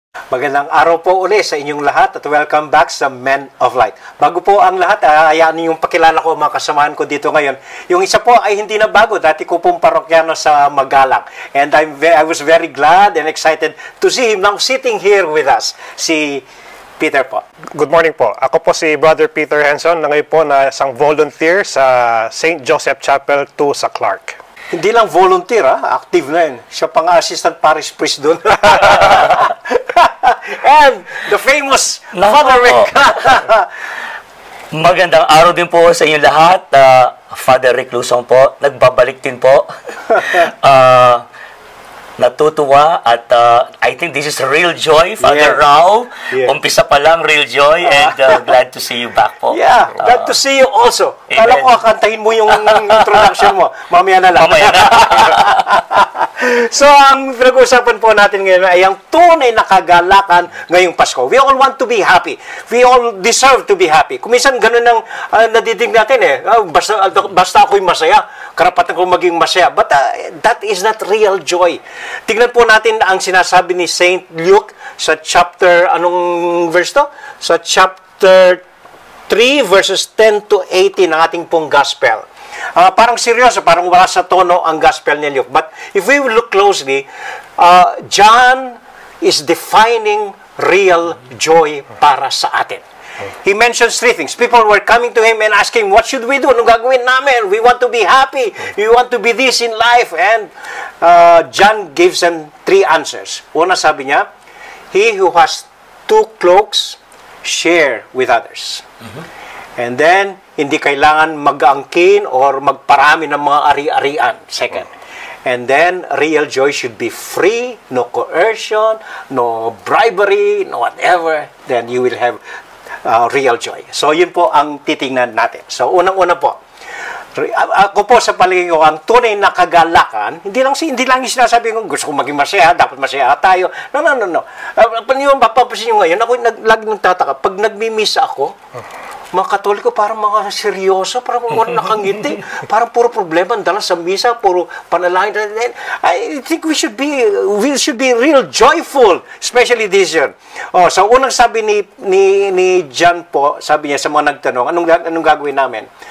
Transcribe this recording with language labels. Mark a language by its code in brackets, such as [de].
[tl] Magandang araw po uli sa inyong lahat at welcome back sa Men of Light. Bago po ang lahat, hayaan niyong pakilala ko mga kasamahan ko dito ngayon. Yung isa po ay hindi na bago, dati ko pong parokyano sa Magalang. [en] And I was very glad and excited to see him now sitting here with us. Si [tl] Peter po. Good morning po. Ako po si Brother Peter Henson, na ngayon po na isang volunteer sa St. Joseph Chapel 2 sa Clark. Hindi lang volunteer, active na yun. Siya pang assistant parish priest doon. [en] And the famous Father Rick. [tl] Magandang araw din po sa inyo lahat. Father Rick Lusong po. Nagbabalik din po. Natutuwa at [en] I think this is real joy, Father Rao. Yeah. [tl] Umpisa pa lang, [en] real joy, and glad to see you back po. Yeah, glad to see you also. Amen. [tl] Kala ko kakantahin mo yung introduction mo. Mamaya na lang. Mamaya na. So, ang pinag-uusapan po natin ngayon ay ang tunay na kagalakan ngayong Pasko. [en] We all want to be happy. We all deserve to be happy. [tl] Kung minsan ganun ang nadidig natin basta ako'y masaya, karapatan ko maging masaya. [en] But that is not real joy. [tl] Tingnan po natin ang sinasabi ni Saint Luke sa chapter, anong verse to? Sa chapter 3 verses 10 to 18 ng ating pong gospel. Parang seryoso, parang wala sa tono ang gospel ni Luke. [en] But if we look closely, John is defining real joy [tl] para sa atin. [en] He mentions three things. People were coming to him and asking, what should we do? [tl] Anong gagawin namin? [en] We want to be happy. We want to be this in life. And John gives them three answers. [tl] Una, sabi niya, [en] he who has 2 cloaks, share with others. [tl] And then, hindi kailangan mag-angkin or magparami ng mga ari-arian. [en] Second. And then, real joy should be free, no coercion, no bribery, no whatever. Then you will have real joy. [tl] So, yun po ang titingnan natin. So, unang-una po, ako po sa palagay ko, ang tunay na kagalakan, hindi lang yung sinasabi ko, gusto ko maging masaya, dapat masaya tayo. No. Yung mapapasin nyo ngayon, ako lagi nagtataka, pag nagmi-miss ako, mga Katoliko parang mga seryoso, parang mga nakangiti, parang puro problema, dala sa misa, puro panalangin. [en] I think we should be real joyful, especially this year. [tl] So unang sabi ni John po, sabi niya sa mga nagtanong, anong gagawin namin?